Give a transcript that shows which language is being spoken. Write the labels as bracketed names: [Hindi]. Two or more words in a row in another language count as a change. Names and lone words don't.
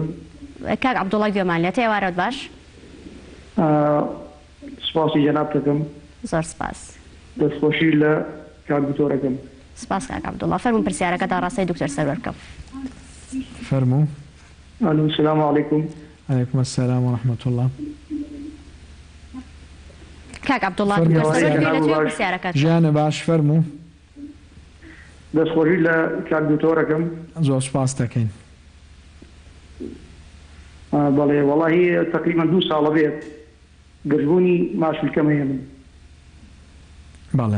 [Central Kurdish] کاک عەبدوڵڵا گوێمان لێتە ئێوارەت باش سپاسی جەناب دەکەم زۆر سپاس دەستخۆشی لە کاک دکتۆرەکەم سپاس کاک عەبدوڵڵا فەرموون پرسیارەکەدا ڕاستەی دکتۆر سەرۆر بکەم فەرموو [Arabic] ئەلو سلام عەلەیکوم عليكم السلام ورحمة الله [Central Kurdish] كاك عبد الله دكتور سەرۆر ژیانە باش فەرموو دەستخۆشی لە کاک دکتۆرەکەم زۆر سپاس دەکەین بەڵێ وەڵاهی تقریبا 2 ساڵە بێت گەشتبوونی ماشولکەم هەیە من بەڵێ